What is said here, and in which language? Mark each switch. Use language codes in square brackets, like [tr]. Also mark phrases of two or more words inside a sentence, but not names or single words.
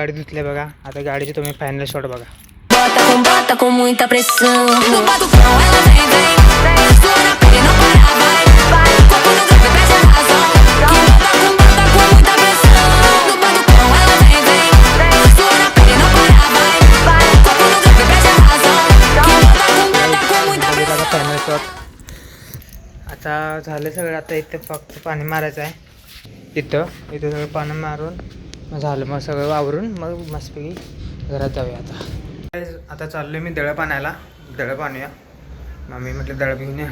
[mr] धुतले बघा. आता गाडीचे तुम्ही [en] final shot [mr] बघा. [pt] Bota com muita pressão. No batucão ela vem, vem, vem. Sua na pele não para, vai, vai. Corpo no grave, perde a razão. Que bota com muita pressão. No batucão ela vem, vem, vem. Sua na pele não para, vai, vai. Corpo no grave, perde a razão. Que bota com muita pressão. [en] final shot. [mr] आता झालं सगळं. आता इथं फक्त पाणी मारायचं आहे. इथं सगळं पाणी मारून मग झालं. मग सगळं वावरून मग मस्तपैकी घरात जाऊया. आता चाललो मी दळप आणायला. दळप आणूया. मग मी म्हटलं दळप घेऊन या.